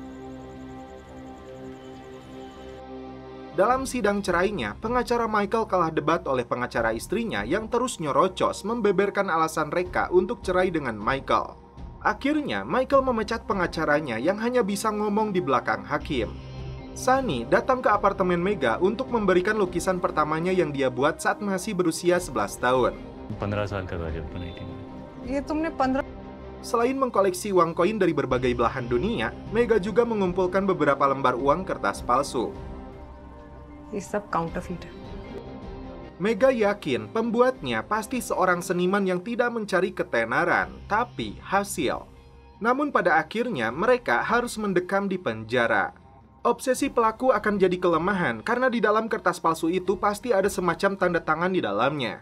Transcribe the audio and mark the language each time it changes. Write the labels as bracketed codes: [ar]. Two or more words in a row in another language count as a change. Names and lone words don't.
[id] Dalam sidang cerainya, pengacara Michael kalah debat oleh pengacara istrinya yang terus nyorocos membeberkan alasan Reka untuk cerai dengan Michael. Akhirnya, Michael memecat pengacaranya yang hanya bisa ngomong di belakang hakim. Sunny datang ke apartemen Mega untuk memberikan lukisan pertamanya yang dia buat saat masih berusia 11 tahun. [hi] 15 साल का था जब बनाई थी। [id] Selain mengkoleksi uang koin dari berbagai belahan dunia, Mega juga mengumpulkan beberapa lembar uang kertas palsu. [hi] ये सब counterfeit है। [id] Mega yakin pembuatnya pasti seorang seniman yang tidak mencari ketenaran, tapi hasil. Namun pada akhirnya mereka harus mendekam di penjara. Obsesi pelaku akan jadi kelemahan karena di dalam kertas palsu itu pasti ada semacam tanda tangan di dalamnya.